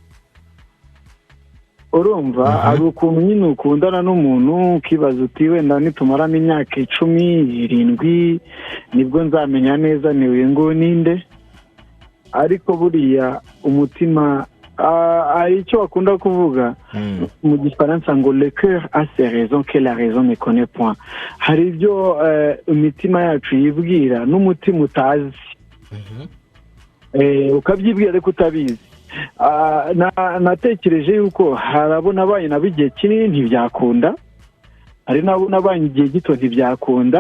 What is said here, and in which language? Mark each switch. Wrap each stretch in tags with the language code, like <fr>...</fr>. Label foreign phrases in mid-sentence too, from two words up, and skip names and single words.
<rw>Urumva ari ukuntu nyine ukundana n'umuntu ukibaza uti wenda nitumaramo imyaka 10-7 nibwo nzamenya neza ni uyu nguyu ninde, ariko buriya umutima aricyo bakunda kuvuga mu gifaransa ngo</rw> <fr>le cœur a ses raisons que la raison ne connaît point.</fr> <rw>Hari ibyo imitima yacu yibwira n'umutima utazi. ukabyibwira ariko utabizi. Natekereje yuko harabona abanye nabo igihe kinini ntibyakunda, hari nabo nabanye igihe gito ntibyakunda.</rw>